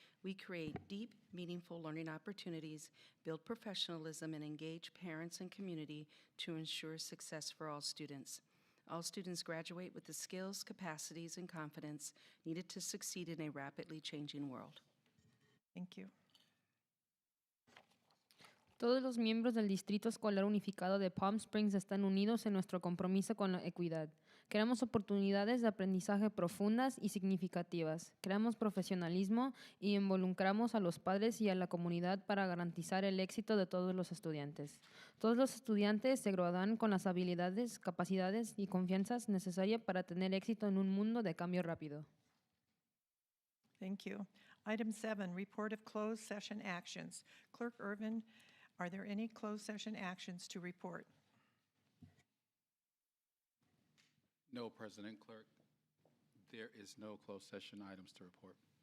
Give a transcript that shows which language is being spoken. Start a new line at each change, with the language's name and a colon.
English: We create deep, meaningful learning opportunities, build professionalism, and engage parents and community to ensure success for all students. All students graduate with the skills, capacities, and confidence needed to succeed in a rapidly changing world. Thank you.
Spanish: Todos los miembros del Distrito Escolar Unificado de Palm Springs están unidos en nuestro compromiso con la equidad. Creamos oportunidades de aprendizaje profundas y significativas. Creamos profesionalismo y involucramos a los padres y a la comunidad para garantizar el éxito de todos los estudiantes. Todos los estudiantes se gradúan con las habilidades, capacidades y confianzas necesarias para tener éxito en un mundo de cambio rápido.
English: Thank you. Item 7, report of closed session actions. Clerk Irvin, are there any closed session actions to report? No, President Clerk. There is no closed session items to report.